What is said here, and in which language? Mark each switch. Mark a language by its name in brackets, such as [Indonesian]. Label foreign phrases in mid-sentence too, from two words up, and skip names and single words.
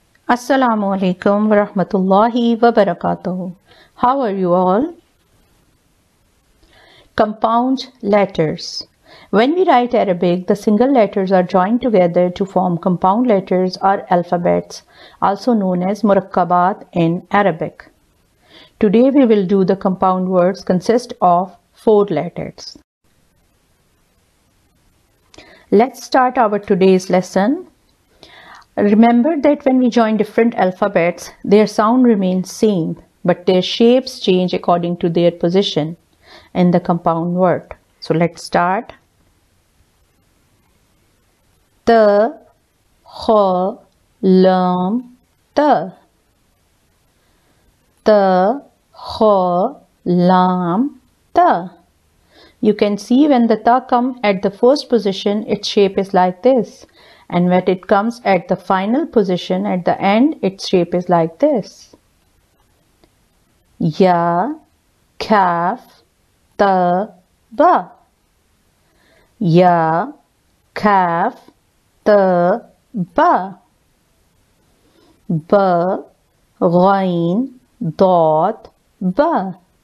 [Arabic] السلام عليكم ورحمة الله وبركاته. [English] How are you all? Compound letters. When we write Arabic, the single letters are joined together to form compound letters or alphabets, also known as Murakkabaat in Arabic. Today we will do the compound words consist of 4 letters. Let's start our today's lesson. Remember that when we join different alphabets, their sound remains same, but their shapes change according to their position in the compound word. So let's start. [Arabic] تا، خا، لام، تا. تا، خا، لام، تا. [English] You can see when the ta comes at the first position, its shape is like this. And when it comes at the final position, at the end, its shape is like this. [Arabic] يا، كاف، تا، با. يا، كاف، تا، با. با، غين، dot، با.